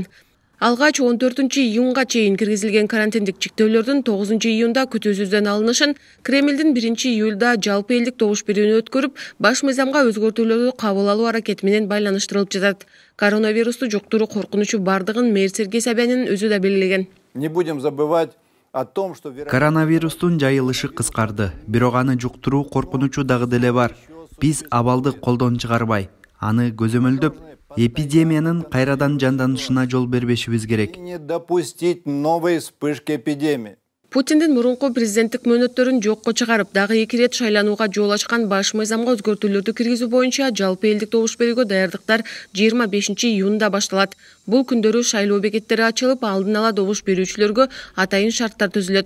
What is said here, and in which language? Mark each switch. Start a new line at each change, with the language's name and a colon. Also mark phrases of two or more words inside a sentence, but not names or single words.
Kyrgyz: Алгач 14-июнга чейин киргизилген карантиндик чектөөлөрдүн 9-июнда күтүүсүздөн алынышын, Кремлдин 1-июлда жалпы элдик добуш берүүнү өткөрүп, баш мыйзамга өзгөртүүлөрдү кабыл алуу аракети менен байланыштырылып жатат. Коронавирусту жуктуруу коркунучу бардыгын мэр Сергей Собянин өзү да белгилеген.
Russian: Не будем забывать о том, что
Kyrgyz: коронавирустун жайылышы кыскарды, бирок аны жуктуруу коркунучу дагы деле бар. Биз абалды колдон чыгарбай, аны көзөмөлдөп, эпидемиянын кайрадан жанданышына жол бербешибиз керек.
Russian: Не допустить новой вспышки эпидемии.
Kyrgyz: Путиндин мурунку президенттик мөөнөттөрүн жокко чыгарып, дагы 2 рет шайланууга жол ачкан баш мыйзамга өзгөртүүлөрдү киргизүү боюнча жалпы элдик добуш берүүгө даярдыктар 25-июнда башталат. Бул күндөрү шайлоо бекеттери ачылып, алдын ала добуш берүүчүлөргө атайын шарттар түзүлөт.